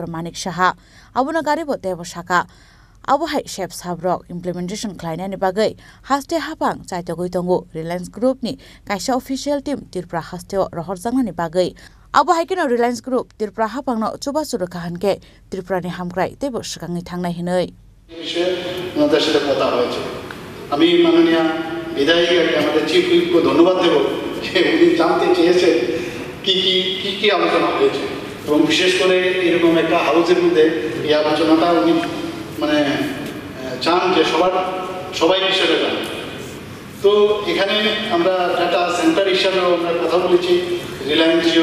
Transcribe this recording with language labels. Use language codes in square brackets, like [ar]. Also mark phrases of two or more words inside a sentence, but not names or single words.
[trp] Manik Shaha abuna garibo debo saka abo hai shep sabrok implementation khlaina ni bagai haste hapang chaito goitongo Reliance Group ni kaisa [en] official team [trp] Tripura hasteo rohorjangna ni bagai abo haikino Reliance Group Tripura hapang no chuba churu kahanke Tripura ni hamkrai tebo sakangi thangnai hinoi [bn] ওনাদের সাথে কথা হয়েছে আমি মাননীয় বিধায়ক আমাদের [en] chief whip [bn] ধন্যবাদ দেব যে উনি জানতে চেয়েছেন কি আলোচনা হয়েছে এবং বিশেষ করে এরকম একটা হাউসের মধ্যে এই আলোচনাটা উনি মানে চান যে সবাই বিষয়টা জানে তো এখানে আমরা [en] data center [bn] হিসাবেও আমরা কথা বলেছি রিলায়েন্স জিও